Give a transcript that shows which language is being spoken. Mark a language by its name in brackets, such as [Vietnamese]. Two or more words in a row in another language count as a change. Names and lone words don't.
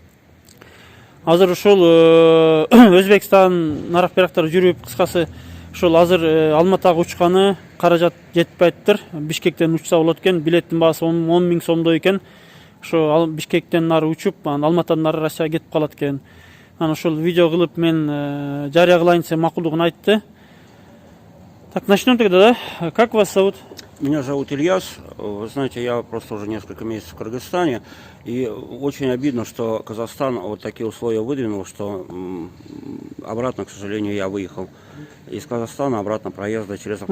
[Kyrgyz] Азыр ушул Өзбекстан нарак-берактар жүрүп, кыскасы ушул азыр Алматыга учканы каражат жетпейттир. Бишкектен учса болот экен. Билеттин баасы 10 000 сомдой экен. Ошо Бишкектен нары учуп, Алматадан нары Россияга кетип калат экен. Анан ушул видео кылып мен жарыя кылайын десем макулдугун айтты. [Russian] Так, начнем тогда, да? Как вас зовут? Меня зовут Ильяс. Вы знаете, я просто уже несколько месяцев в Кыргызстане. И очень обидно, что Казахстан вот такие условия выдвинул, что обратно, к сожалению, я выехал из Казахстана, обратно проезда через автомобиль.